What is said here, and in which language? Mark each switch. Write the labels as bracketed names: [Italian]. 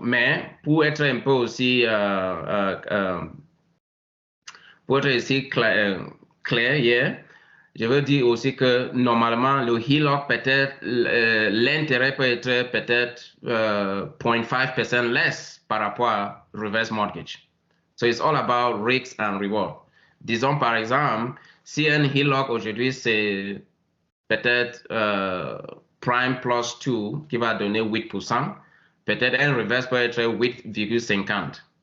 [French] Mais pour être un peu aussi clair, je veux dire aussi que normalement le HELOC peut-être l'intérêt peut être peut-être 0.5% less par rapport à reverse mortgage. [English] So it's all about risks and reward. [French] Disons par exemple, si un HELOC aujourd'hui c'est peut-être prime plus 2 qui va donner 8%, peut-être un reverse peut être 8,50.